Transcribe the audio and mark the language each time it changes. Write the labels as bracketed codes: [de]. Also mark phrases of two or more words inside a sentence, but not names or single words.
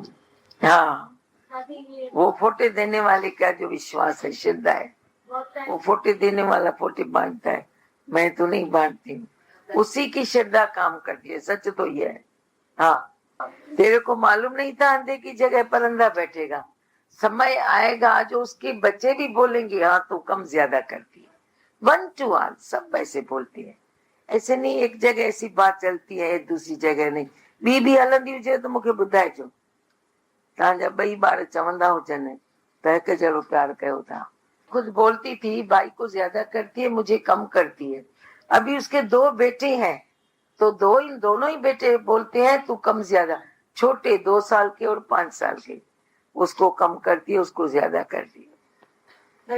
[hi] हाँ, वो फोटे देने वाले का जो विश्वास है, श्रद्धा है, वो फोटे देने वाला फोटे बांटता है, मैं तो नहीं बांटती हूँ। उसी की श्रद्धा काम करती है, सच तो ये है। हाँ, तेरे को मालूम नहीं था अंधे की जगह पर अंधा बैठेगा, समय आएगा जो उसके बच्चे भी बोलेंगे हाँ तू कम ज्यादा करती है। 1 [en] to all [hi] सब ऐसे बोलती है, ऐसे नहीं एक जगह ऐसी बात चलती है दूसरी जगह नहीं। [sd] बी हलंदी हुजे तो मूंखे ॿुधाइजो, तव्हांजा ॿई ॿार चवंदा हुजनि त हिकु जहिड़ो प्यार कयो था। [hi] खुद बोलती थी भाई को ज्यादा करती है, मुझे कम करती है। अभी उसके 2 बेटे हैं तो दोनों ही बेटे बोलते हैं तू कम ज्यादा, छोटे 2 साल के और 5 साल के, उसको कम करती है, उसको ज्यादा करती है।